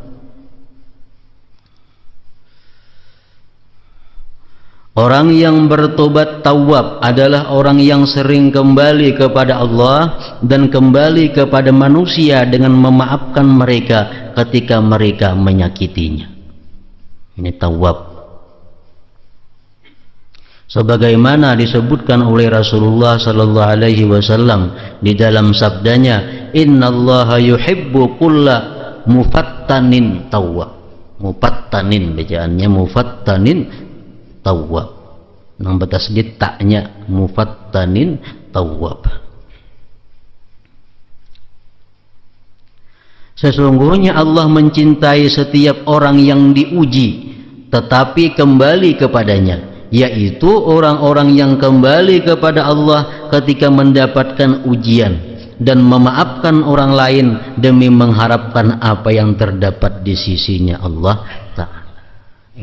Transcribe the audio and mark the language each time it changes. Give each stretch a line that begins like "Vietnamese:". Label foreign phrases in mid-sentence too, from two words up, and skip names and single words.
Indonesian: Orang yang bertobat tawab adalah orang yang sering kembali kepada Allah dan kembali kepada manusia dengan memaafkan mereka ketika mereka menyakitinya. Ini tawab. Sebagaimana disebutkan oleh Rasulullah
Arabic: sallallahu alaihi wasallam
Indonesian: di dalam sabdanya,
Arabic: innallaha yuhibbu kulla mufattanin tawwab.
Indonesian: Mufattanin bacaannya
Arabic: mufattanin tawwab.
Indonesian: Nang batas taknya
Arabic: mufattanin tawwab.
Indonesian: Sesungguhnya Allah mencintai setiap orang yang diuji tetapi kembali kepadanya, yaitu orang-orang yang kembali kepada Allah ketika mendapatkan ujian dan memaafkan orang lain demi mengharapkan apa yang terdapat di sisinya Allah Ta'ala.